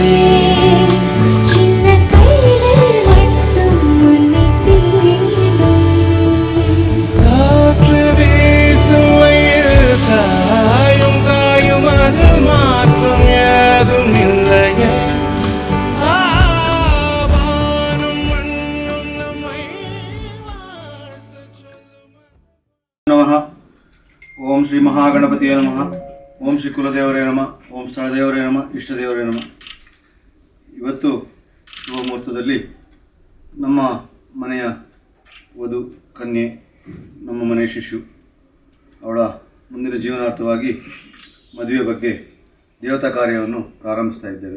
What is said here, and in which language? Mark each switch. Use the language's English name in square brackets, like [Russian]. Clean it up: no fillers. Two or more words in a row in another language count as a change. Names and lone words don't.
[Tamil] சின்ன கைகள் மட்டும் உன்னை தீண்டும். காற்று வீசும் வயல் காயும் காயும் அதில் மாற்றம் ஏதும் இல்லையே. [Kannada] ನಮಃ. ಓಂ ಶ್ರೀ ಮಹಾಗಣಪತಿಯ ನಮಃ. ಓಂ ಶ್ರೀ ಕುಲದೇವರೇ ನಮಃ. ಓಂ ಸ್ಥಳದೇವರೇ ನಮಃ. ಇಷ್ಟದೇವರೇ ನಮಃ. ಇವತ್ತು ಶುಭ ಮುಹೂರ್ತದಲ್ಲಿ ನಮ್ಮ ಮನೆಯ ವಧು ಕನ್ಯೆ, ನಮ್ಮ ಮನೆಯ ಶಿಶು, ಅವಳ ಮುಂದಿನ ಜೀವನಾರ್ಥವಾಗಿ ಮದುವೆ ಬಗ್ಗೆ ದೇವತಾ ಕಾರ್ಯವನ್ನು ಪ್ರಾರಂಭಿಸ್ತಾ ಇದ್ದೇವೆ.